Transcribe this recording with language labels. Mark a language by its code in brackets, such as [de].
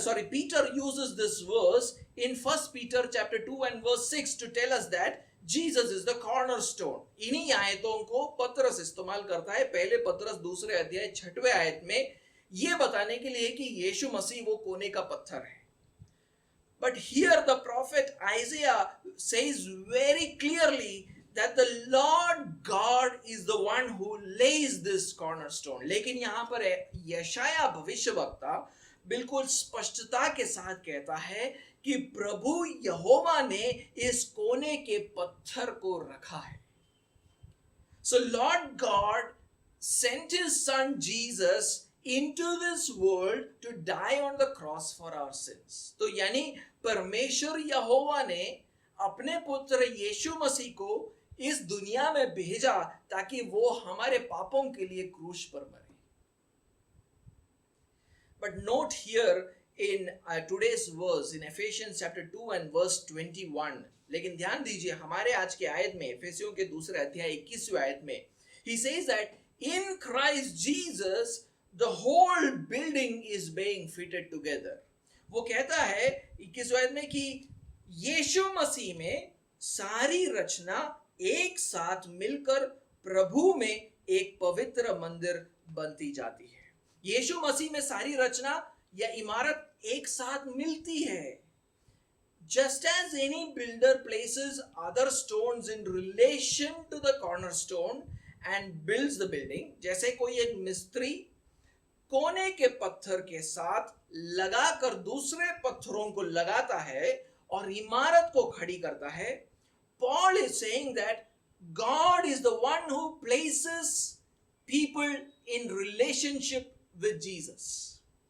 [en] Peter uses this verse in 1 Peter chapter 2 and verse 6 to tell us that Jesus is the cornerstone. [hi] इन्हीं आयतों को पतरस इस्तेमाल करता है पहले पतरस दूसरे अध्याय 6वें आयत में ये बताने के लिए कि यीशु मसीह वो कोने का पत्थर है. [en] But here the prophet Isaiah says very clearly that the Lord God is the one who lays this cornerstone. [hi] लेकिन यहाँ पर यशाया भविष्यवक्ता बिल्कुल स्पष्टता के साथ कहता है कि प्रभु यहोवा ने इस कोने के पत्थर को रखा है. [en] So Lord God sent his son Jesus into this world to die on the cross for our sins. [hi] तो यानी परमेश्वर यहोवा ने अपने पुत्र यीशु मसीह को इस दुनिया में भेजा ताकि वो हमारे पापों के लिए क्रूस पर मरे. [en] But note here in today's verse in Ephesians chapter 2 and verse 21. [hi] लेकिन ध्यान दीजिए हमारे आज के आयत में एफेसियों के दूसरे अध्याय 21वें आयत में [en] he says that in Christ Jesus the whole building is being fitted together. [hi] वो कहता है 21वें आयत में कि यीशु मसीह में सारी रचना एक साथ मिलकर प्रभु में एक पवित्र मंदिर बनती जाती है. यीशु मसीह में सारी रचना या इमारत एक साथ मिलती है. [en] Just as any builder places other stones in relation to the cornerstone and builds the building, [hi] जैसे कोई एक मिस्त्री कोने के पत्थर के साथ लगाकर दूसरे पत्थरों को लगाता है और इमारत को खड़ी करता है, [en] Paul is saying that God is the one who places people in relationship with Jesus.